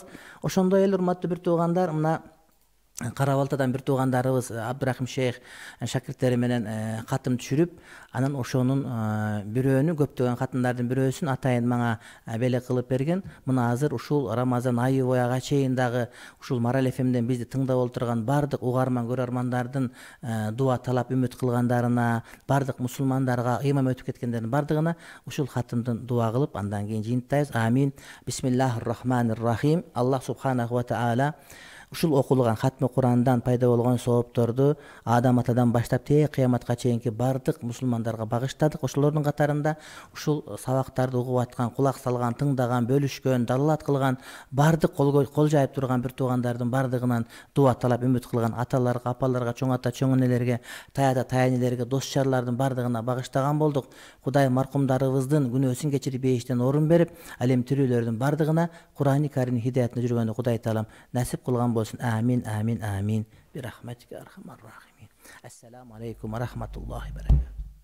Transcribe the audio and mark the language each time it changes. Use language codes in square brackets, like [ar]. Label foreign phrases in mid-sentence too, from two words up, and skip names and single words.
[ky] Ошондой эле урматтуу бир туугандар, мына Кара Балтадан бир туугандарыбыз Абдурахим шейх шакирттери менен катым түшүрүп, анан ошонун бирөөнү, көптөгөн катындардын бирөөсүн атайын мага белек кылып берген. Мына азыр ушул Рамазан айы бояга чейин дагы ушул Марал ФМден бизди тыңдап отурган бардык угарман көрөрмандардын дуа талап үмүт кылгандарына, бардык мусулмандарга, ыйман өтүп кеткендердин бардыгына ушул катымдын дуа кылып, андан кийин жыйынтайбыз. Амин. [ar] بسم الله الرحمن الرحيم. [ky] Аллах субханаху ва таала ушул окулган хатмы Курандан пайда болгон соопторду Адам атадан баштап кыяматка чейинки бардык мусулмандарга багыштадык. Ошолордун катарында ушул сабактарды угуп аткан, кулак салган, тыңдаган, бөлүшкөн, далалат кылган, бардык кол жайып турган бир туугандардын бардыгынан дуа талап үмүт кылган аталарга, апаларга, чоң ата, чоң энелерге, таяда таянелерге, дос жарлардын бардыгына багыштаган болдук. Кудай маркумдарыбыздын күнөөсүн кечирип бейиштен орун берип, ал эми тирүүлөрдүн бардыгына Курани Каримдин хидаятында жүргөндө Кудай таалам насип кылган болsun. [ar] آمين، آمين، آمين. برحمتك أرحم الراحمين. السلام عليكم ورحمة الله وبركاته.